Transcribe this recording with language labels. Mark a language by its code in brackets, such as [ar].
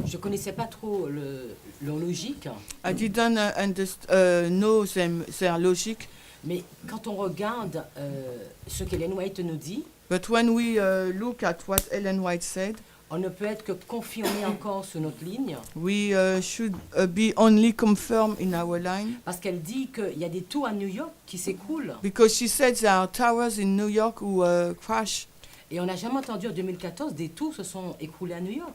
[fr] Je connaissais pas trop leur logique. [en] I didn't know their logic. [fr] Mais quand on regarde ce qu'Ellen White nous dit, [en] But when we look at what Ellen White said, [fr] on ne peut être que confirmé encore sur notre ligne. [en] we should be only confirmed in our line. [fr] Parce qu'elle dit qu'il y a des tours à New York qui s'écroulent. [en] Because she said there are towers in New York who crash. [fr] Et on n'a jamais entendu en 2014 des tours se sont écroulés à New York.